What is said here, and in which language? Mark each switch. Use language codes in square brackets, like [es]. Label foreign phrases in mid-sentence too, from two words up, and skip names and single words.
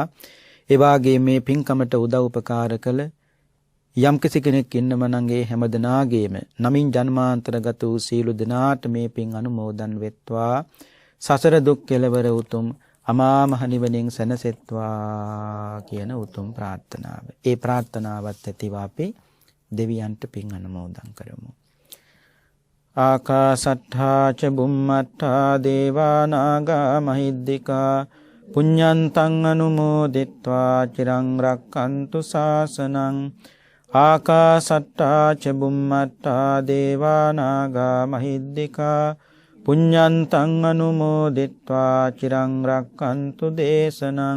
[si] ඒ වගේම මේ පින්කමට උදව් උපකාර කළ යම් කිසි කෙනෙක් ඉන්නම නම් ඒ හැමදෙනාගේම නමින් ජන්මාන්තරගත වූ සීල දෙනාට මේ පින් අනුමෝදන් වෙත්වා. සසර දුක් කෙලවර උතුම් අමා මහ නිවනින් සැනසෙත්වා කියන උතුම් ප්‍රාර්ථනාව. ඒ ප්‍රාර්ථනාවත් ඇතිව අපි දෙවියන්ට පින් අනුමෝදන් කරමු. [pi] ආකාසට්ඨා ච බුම්මට්ඨා දේවා නාග මහිද්దికා පුඤ්ඤන්තං අනුමෝදිත්වා චිරං රක්ඛන්තු ශාසනං. ආකාසට්ඨා ච බුම්මට්ඨා දේවා නාග මහිද්దికා පුඤ්ඤන්තං අනුමෝදිත්වා චිරං රක්ඛන්තු දේශනං.